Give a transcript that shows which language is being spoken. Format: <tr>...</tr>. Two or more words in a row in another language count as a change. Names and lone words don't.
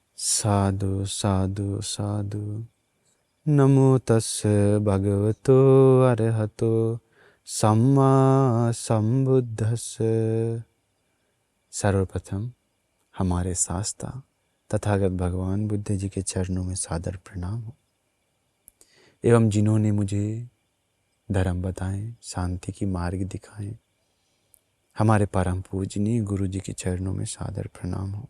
<pi>साधु साधु साधु। नमो तस्से भगवतो अरहतो सम्मा संबुद्धस्से।</pi> <hi>सर्वप्रथम हमारे शास्त्रा तथागत भगवान बुद्ध जी के चरणों में सादर प्रणाम हो, एवं जिन्होंने मुझे धर्म बताएं, शांति की मार्ग दिखाएं, हमारे परम पूजनीय गुरु जी के चरणों में सादर प्रणाम हो।</hi>